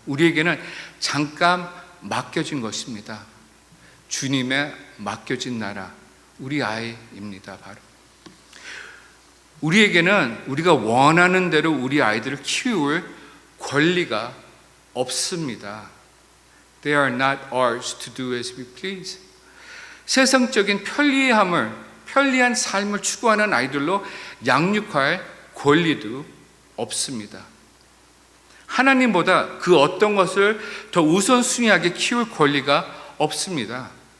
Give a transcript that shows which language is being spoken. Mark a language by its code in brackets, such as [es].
[ko] 우리에게는 잠깐 맡겨진 것입니다. 주님의 맡겨진 나라, 우리 아이입니다. 바로 우리에게는 우리가 원하는 대로 우리 아이들을 키울 권리가 없습니다. [en] They are not ours to do as we please. [ko] 세상적인 편리한 삶을 추구하는 아이들로 양육할 권리도 없습니다. 하나님보다 그 어떤 것을 더 우선순위하게 키울 권리가 없습니다.